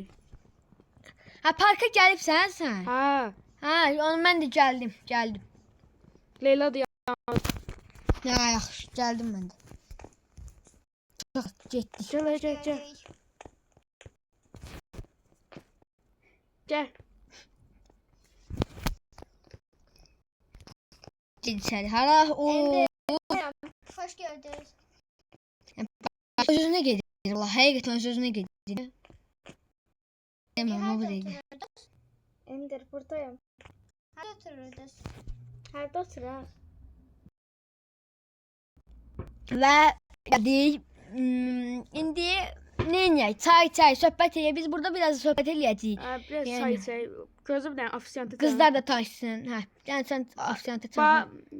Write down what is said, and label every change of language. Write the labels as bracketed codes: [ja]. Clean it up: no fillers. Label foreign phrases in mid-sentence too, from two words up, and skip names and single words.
[az] Ha, parka gəlibsən sən? Ha, Ha, onu mən də gəldim. Leyla da Ya, yaxşı, gəldim mən də. Çox getdik. gəl, gəl, gəl. Gördük. Gəl. [tr] İçeri. Hara o Hoş gördünüz. sözüne gelir. Allah hakikaten sözüne gelir. Demem o değil. Ender buradayım. Hadi otururduz. [az] Hadi oturaq. Və gəldik. İndi neyinək? Çay, söhbət eləyək. Biz burada biraz söhbət eləyəcəyik. Biraz Yəni. çay içək. Gözüm bir dənə ofisiantı çağır. Qızlar da taşsın. Hə. Yəni sən ofisiantı çağır.